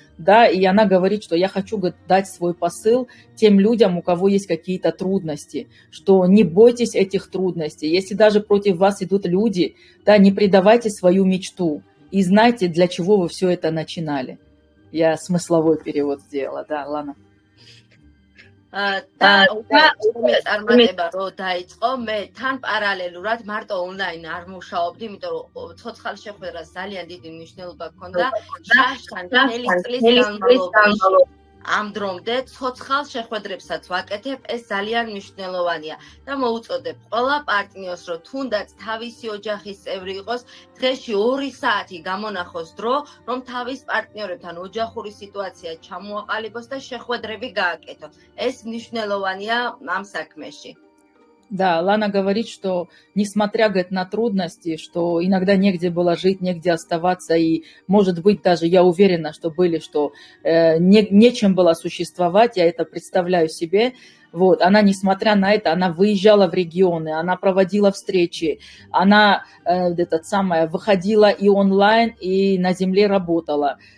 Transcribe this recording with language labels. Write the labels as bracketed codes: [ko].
[ru] Да, и она говорит, что я хочу, говорит, дать свой посыл тем людям, у кого есть какие-то трудности, что не бойтесь этих трудностей. Если даже против вас идут люди, да, не предавайте свою мечту и знайте, для чего вы все это начинали. Я смысловой перевод сделала, да, Лана. [ka] და უკვე წარმატება რო დაიწყო, მე თან პარალელურად მარტო ონლაინ არ მუშაობდი, იმიტომ რომ ცოცხალ შეხვედრას ძალიან დიდი მნიშვნელობა ჰქონდა. შაშთან მთელი წლის განმავლობაში ამ დრომდე ცოცხალ შეხვედრებსაც ვაკეთებ, ეს ძალიან მნიშვნელოვანია და მოუწოდებ ყველა პარტნიორს, რომ თუნდაც თავისი ოჯახის წევრი იყოს, დღეში 2 საათი გამონახოს დრო, რომ თავის პარტნიორებთან ოჯახური სიტუაცია ჩამოაყალიბოს და შეხვედრები გააკეთოს. ეს მნიშვნელოვანია ამ საქმეში. [ru] Да, Лана говорит, что несмотря, говорит, на трудности, что иногда негде было жить, негде оставаться, и, может быть, даже я уверена, что были, что нечем было существовать, я это представляю себе. Вот, она, несмотря на это, она выезжала в регионы, она проводила встречи, она выходила и онлайн, и на земле работала.